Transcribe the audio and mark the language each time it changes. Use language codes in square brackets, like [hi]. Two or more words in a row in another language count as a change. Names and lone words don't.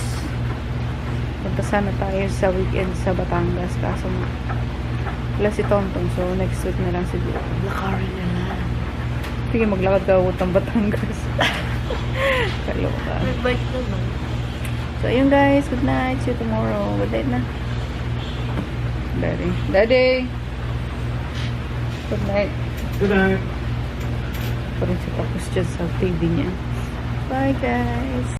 [tl] Punta sana tayo sa weekend sa Batangas. Kaso, wala si Tontong. So, next week na lang siguro. Lakarin na lang. Sige, maglakad ka utang Batangas. Kaloka. Nag-bike naman. So, ayun guys. [en] Good night. See you tomorrow. Good night na. Daddy. Daddy! Good night. Good night. [tl] Pa rin siya tapos dyan sa TV niya. [en] Bye guys!